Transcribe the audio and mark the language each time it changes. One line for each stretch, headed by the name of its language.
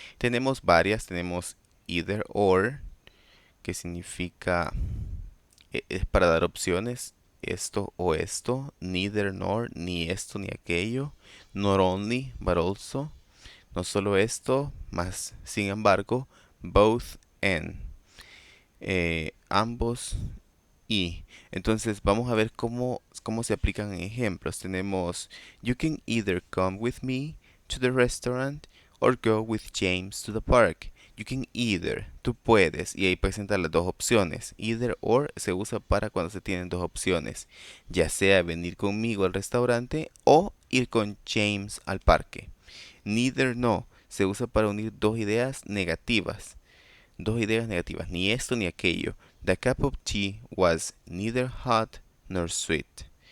Spanish: Tenemos varias, tenemos either or, que significa es para dar opciones, esto o esto, neither nor, ni esto ni aquello, not only, but also, no solo esto, más sin embargo, both and, ambos y. Entonces vamos a ver cómo se aplican en ejemplos. Tenemos,
English: you can either come with me to the restaurant or go with James to the park. You can either,
Spanish: tú puedes, y ahí presenta las dos opciones. Either or se usa para cuando se tienen dos opciones, ya sea venir conmigo al restaurante o ir con James al parque. Neither no se usa para unir dos ideas negativas. Dos ideas negativas, ni esto ni aquello.
English: The cup of tea was neither hot nor sweet.